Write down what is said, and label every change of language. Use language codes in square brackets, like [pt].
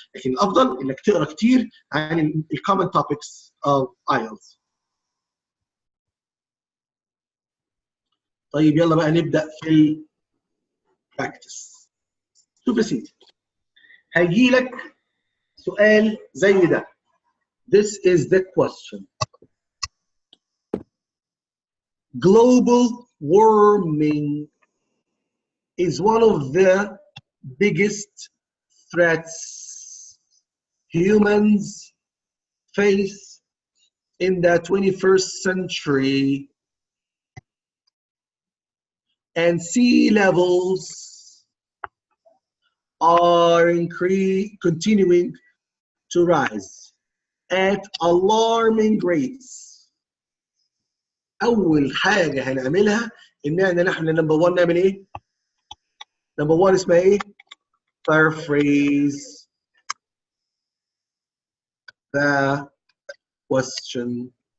[ar] لكن الافضل انك تقرا كتير عن الكومن توبكس اوف ايلتس. طيب يلا بقى نبدا في البراكتس. شوف يا سيدي هيجي لك سؤال زي ده. [en] This is the question. Global warming is one of the biggest threats humans face in the 21st century and sea levels are continuing to rise at alarming rates. [ar] أول حاجة هنعملها إن احنا نمبر 1 نعمل إيه؟ نمبر 1 اسمها إيه؟ [en] paraphrase the question.